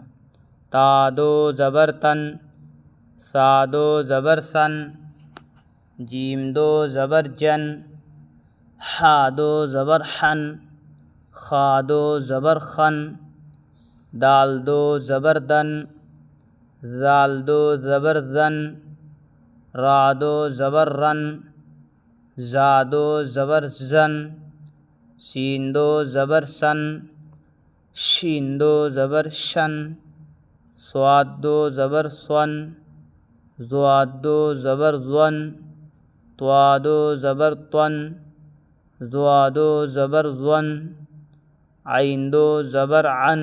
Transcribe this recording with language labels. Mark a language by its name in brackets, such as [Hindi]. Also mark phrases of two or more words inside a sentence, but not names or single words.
[Urdu] تا 2 زبر تن، سا 2 زبر سن۔ جیم 2 زبر جن، حا 2 زبر حن۔ خا 2 زبر خن، دال 2 زبر دن۔ زال 2 زبر زن، را 2 زبر رن۔ زا 2 زبر زن، سین 2 زبر سن۔ شین 2 زبر شن، صاد 2 زبر سون۔ ضاد 2 زبر ظن، طوا 2 زبر طن۔ ضوا 2 زبر ظن، عین 2 زبر عن۔